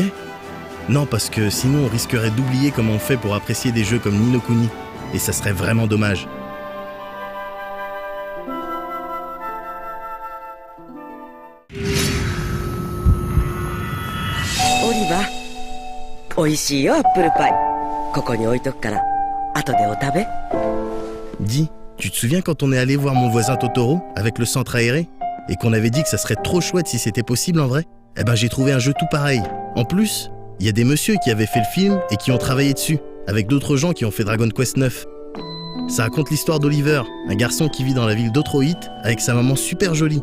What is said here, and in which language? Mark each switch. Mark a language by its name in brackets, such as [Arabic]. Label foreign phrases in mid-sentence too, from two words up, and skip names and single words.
[French] Non, parce que sinon on risquerait d'oublier comment on fait pour apprécier des jeux comme Ni no Kuni. Et ça serait vraiment dommage. Oliver, [Japanese] おいしいよアップルパイ。ここに置いとくから、後でお食べ。 [French] Dis, tu te souviens quand on est allé voir mon voisin Totoro avec le centre aéré et qu'on avait dit que ça serait trop chouette si c'était possible en vrai ? Eh ben j'ai trouvé un jeu tout pareil. En plus, il y a des messieurs qui avaient fait le film et qui ont travaillé dessus, avec d'autres gens qui ont fait Dragon Quest 9. Ça raconte l'histoire d'Oliver, un garçon qui vit dans la ville d'Otroit avec sa maman super jolie.